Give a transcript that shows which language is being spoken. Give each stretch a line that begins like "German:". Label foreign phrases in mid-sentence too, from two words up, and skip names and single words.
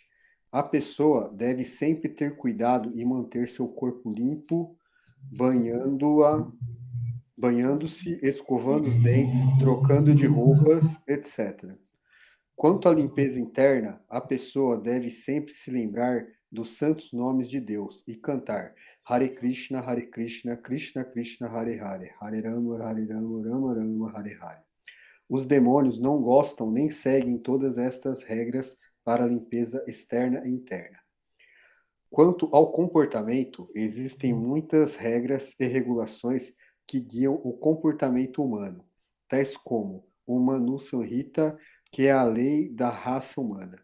Portuguese: A pessoa deve sempre ter cuidado e manter seu corpo limpo, banhando-se, escovando os dentes, trocando de roupas, etc. Quanto à limpeza interna, a pessoa deve sempre se lembrar dos santos nomes de Deus e cantar
Sanskrit: Hare Krishna, Krishna Krishna, Hare Hare, Hare Rama, Rama Rama, Hare Hare.
Portuguese: Os demônios não gostam nem seguem todas estas regras para a limpeza externa e interna. Quanto ao comportamento, existem muitas regras e regulações que guiam o comportamento humano, tais como o Manu Samhita, que é a lei da raça humana.